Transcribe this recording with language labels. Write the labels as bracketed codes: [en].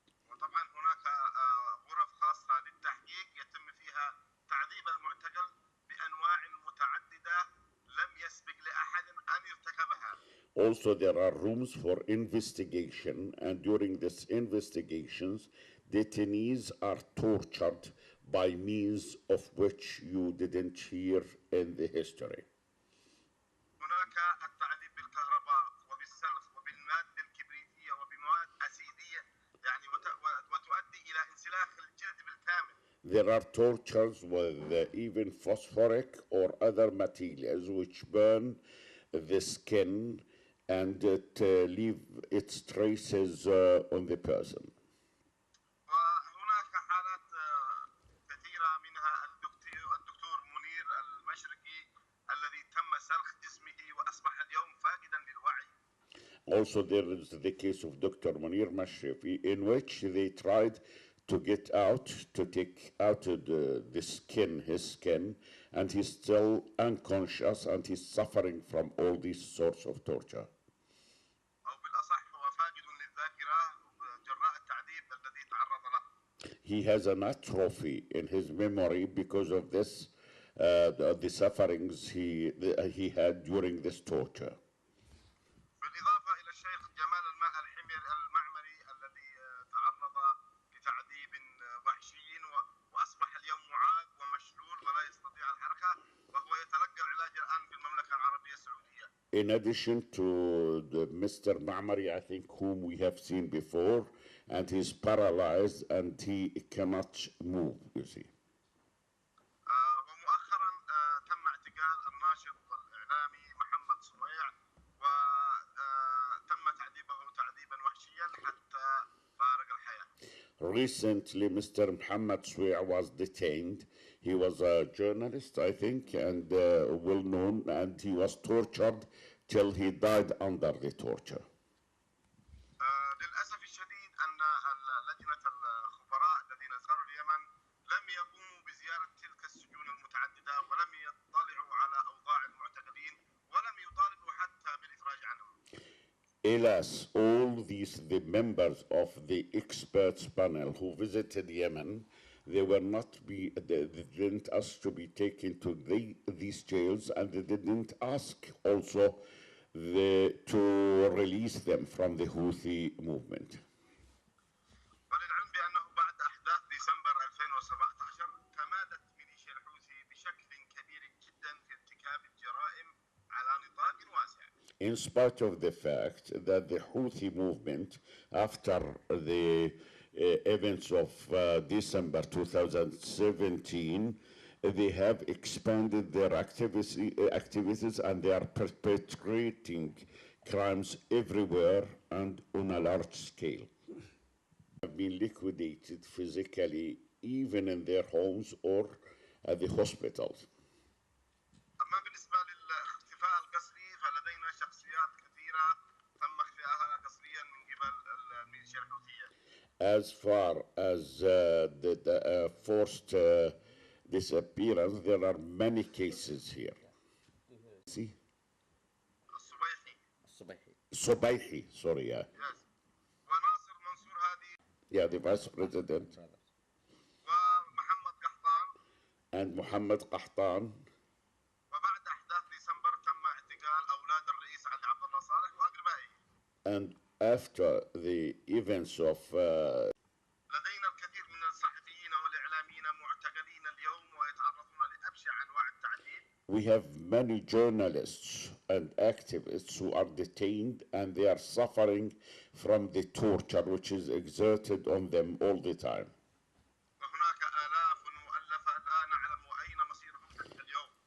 [ar] وطبعا هناك غرف خاصة للتحقيق يتم فيها تعذيب المعتقل بأنواع متعددة لم يسبق لأحد أن يرتكبها. [en] Also, there are rooms for investigation, and during these investigations, detainees are tortured by means of which you didn't hear in the history. [ar] هناك التعذيب بالكهرباء وبالسلخ وبالمادة الكبريتية وبمواد أسيدية يعني وتؤدي إلى انسلاخ الجلد بالكامل. [en] There are tortures with even phosphoric or other materials which burn the skin and it leave its traces on the person. [ar] وهناك حالات كثيرة منها الدكتور منير المشرقي الذي تم سلخ جسمه وأصبح اليوم فاقدا للوعي. [en] Also, there is the case of Dr. Munir Mashrifi, in which they tried to get out, to take out the skin, his skin, and he's still unconscious and he's suffering from all these sorts of torture. [ar] أو بالأصح هو فاقد للذاكرة جراء التعذيب الذي تعرض له. [en] He has an atrophy in his memory because of this, the sufferings he had during this torture. [ar] بالإضافة إلى الشيخ جمال المعمري الذي تعرض لتعذيب وحشي وأصبح اليوم معاق ومشلول ولا يستطيع الحركة وهو يتلقى العلاج الآن في المملكة العربية السعودية. [en] In addition to the Mr. Ma'mari, I think, whom we have seen before, and he's paralyzed and he cannot move, you see. [ar] ومؤخرا تم اعتقال الناشط والإعلامي محمد صويع وتم تعذيبه تعذيبا وحشيا حتى فارق الحياة. [en] Recently, Mr. Muhammad Swi' was detained. He was a journalist, I think, and well known, and he was tortured till he died under the torture. [ar] للأسف الشديد أن لجنة الخبراء الذين زاروا اليمن لم يقوموا بزيارة تلك السجون المتعددة ولم يطلعوا على أوضاع المعتقلين ولم يطالبوا حتى بالإفراج عنهم. [en] Alas, all the members of the experts panel who visited Yemen, they didn't ask to be taken to these jails, and they didn't ask also to release them from the Houthi movement. [ar] وللعلم بأنه بعد أحداث ديسمبر 2017 تمادت ميليشيا الحوثي بشكل كبير جدا في ارتكاب الجرائم على نطاق واسع. [en] In spite of the fact that the Houthi movement, after the events of December 2017, they have expanded their activities and they are perpetrating crimes everywhere and on a large scale. Have been liquidated physically, even in their homes or at the hospitals. [ar] أما بالنسبة للاختفاء القسري فلدينا شخصيات كثيرة تم اختفائها قسريا من قبل الميليشيا الحوثية. [en] As far as the forced disappearance, there are many cases here. See? Subaihi, sorry, yeah. Yes. [ar] وناصر منصور هادي. [en] Yeah, the vice president. [ar] ومحمد قحطان. [en] And Muhammad Qahtan. [ar] وبعد أحداث ديسمبر تم اعتقال أولاد الرئيس علي عبد الله صالح وأقربائه. [en] And after the events of [ar] لدينا الكثير من الصحفيين والإعلاميين معتقلين اليوم ويتعرضون لأبشع أنواع التعذيب. [en] we have many journalists and activists who are detained and they are suffering from the torture which is exerted on them all the time. [ar] وهناك آلاف مؤلفة لا نعلم أين مصيرهم حتى اليوم.